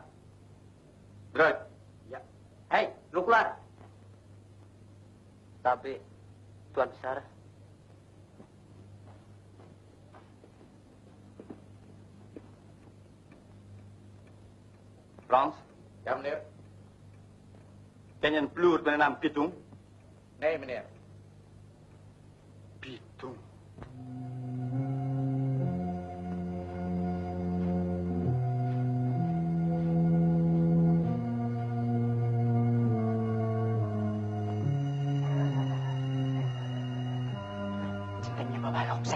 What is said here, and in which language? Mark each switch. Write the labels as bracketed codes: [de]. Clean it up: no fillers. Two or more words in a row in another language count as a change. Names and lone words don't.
[id] Drive. Ya. Hei, lu keluar. Tapi, Tuan Besar, Frans, Ya, [nl] meneer. ken je een ploert met de naam Pitung? Nee, meneer. [id] Pitung. Kayaknya bawa longseng.